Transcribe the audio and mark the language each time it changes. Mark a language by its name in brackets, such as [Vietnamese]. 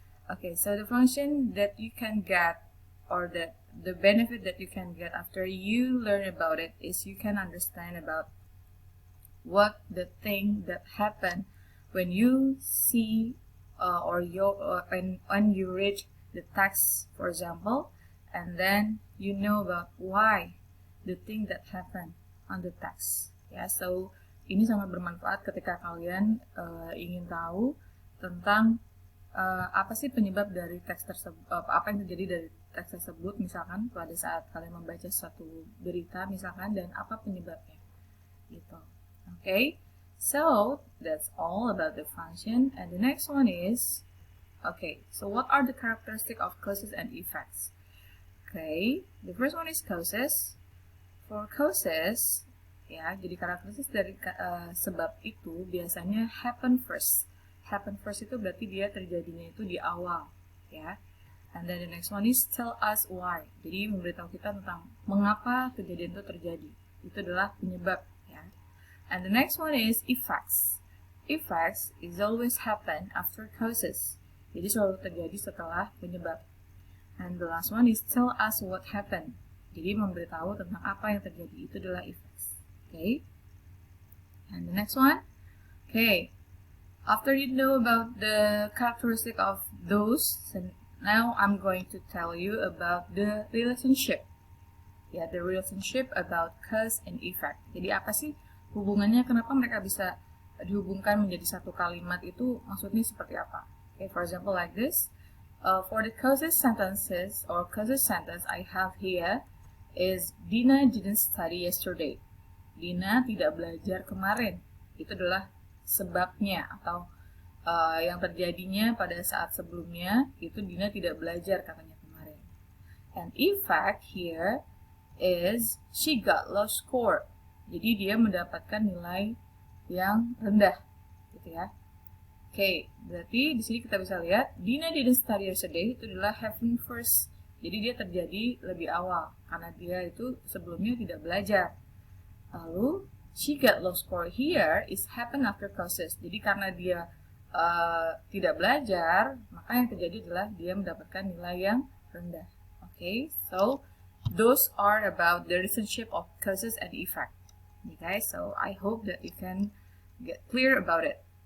[English] Okay, so the function that you can get, or the benefit that you can get after you learn about it, is you can understand about what the thing that happened when you see when you read the text, for example, and then you know about why the thing that happened on the text. [Indonesian] Ya, so ini sangat bermanfaat ketika kalian ingin tahu tentang apa sih penyebab dari teks tersebut, apa yang terjadi dari teks tersebut, misalkan pada saat kalian membaca suatu berita misalkan, dan apa penyebabnya gitu. [English] Okay, so that's all about the function, and the next one is, okay, so what are the characteristics of causes and effects? Okay, the first one is causes. For causes, [Indonesian] ya, jadi karakteristik dari sebab itu biasanya [English] happen first. Happen first [Indonesian] itu berarti dia terjadinya itu di awal, ya. [English] And then the next one is tell us why. [Indonesian] Jadi memberitahu kita tentang mengapa kejadian itu terjadi. Itu adalah penyebab, ya. [English] And the next one is effects. Effects is always happen after causes. [Indonesian] Jadi selalu terjadi setelah penyebab. [English] And the last one is tell us what happened. [Indonesian] Jadi memberitahu tentang apa yang terjadi, itu adalah effects. [English] Okay. And the next one, okay. After you know about the characteristic of those, now I'm going to tell you about the relationship. Ya, the relationship about cause and effect. [Indonesian] Jadi apa sih hubungannya, kenapa mereka bisa dihubungkan menjadi satu kalimat, itu maksudnya seperti apa? [English] Okay, for example like this. For the causes sentences or causes sentence I have here is Dina didn't study yesterday. [Indonesian] Dina tidak belajar kemarin. Itu adalah sebabnya, atau yang terjadinya pada saat sebelumnya itu Dina tidak belajar katanya kemarin. [English] And effect here is she got low score. [Indonesian] Jadi dia mendapatkan nilai yang rendah, gitu ya. Oke, berarti di sini kita bisa lihat [English] Dina didn't study yesterday [Indonesian] itu adalah [English] happen first. [Indonesian] Jadi dia terjadi lebih awal karena dia itu sebelumnya tidak belajar. Lalu [English] she got low score here is happen after causes. [Indonesian] Jadi karena dia tidak belajar, maka yang terjadi adalah dia mendapatkan nilai yang rendah. [English] Okay, so those are about the relationship of causes and effect. Okay, so I hope that you can get clear about it.